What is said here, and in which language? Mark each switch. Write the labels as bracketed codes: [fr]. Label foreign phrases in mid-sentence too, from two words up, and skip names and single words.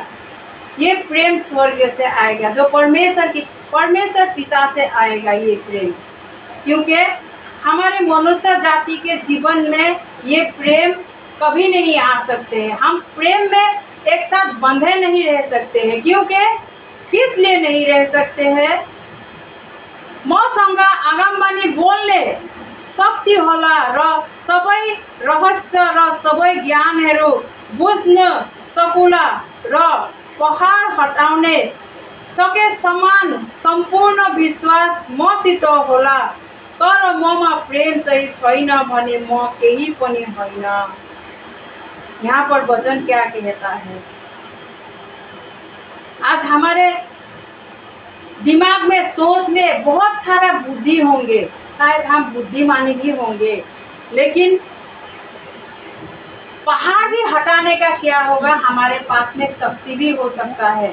[hi] ये प्रेम स्वर्ग से आएगा, जो परमेश्वर पिता से आएगा ये प्रेम। क्योंकि हमारे मनुष्य जाति के जीवन में ये प्रेम कभी नहीं आ सकते हैं। हम प्रेम में एक साथ बंधे नहीं रह सकते हैं। क्योंकि किस लिए नहीं रह सकते हैं? [ne] मसँग आगमवाणी बोल्ने शक्ति होला र सबै रहस्य र सबै ज्ञानहरू बुझ्न सकुला र पहाड हटाउने सके समान सम्पूर्ण विश्वास मसित होला, तर ममा प्रेम चाहिँ छैन भने म केही पनि होइन। [hi] यहाँ पर वचन क्या कहता है? आज हमारे दिमाग में, सोच में बहुत सारा बुद्धि होंगे, शायद हम बुद्धिमानी भी होंगे, लेकिन पहाड़ भी हटाने का क्या होगा, हमारे पास में शक्ति भी हो सकता है।